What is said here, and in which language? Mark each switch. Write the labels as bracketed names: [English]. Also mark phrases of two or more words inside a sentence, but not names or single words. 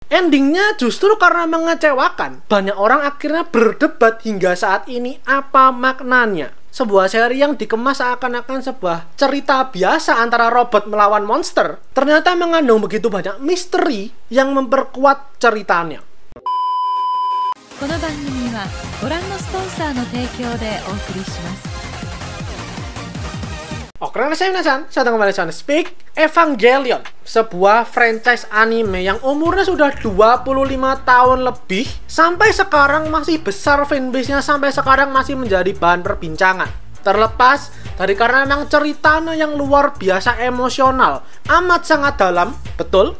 [Indonesian] Endingnya justru karena mengecewakan, banyak orang akhirnya berdebat hingga saat ini apa maknanya. Sebuah seri yang dikemas seakan-akan sebuah cerita biasa antara robot melawan monster, ternyata mengandung begitu banyak misteri yang memperkuat ceritanya. [Japanese] この番組はご覧のスポンサーの提供でお送りします。 [Indonesian] Oke, saya datang kembali di Speak Evangelion, sebuah franchise anime yang umurnya sudah 25 tahun lebih, sampai sekarang masih besar fanbase-nya, sampai sekarang masih menjadi bahan perbincangan. Terlepas dari karena memang ceritanya yang luar biasa emosional, amat sangat dalam, betul.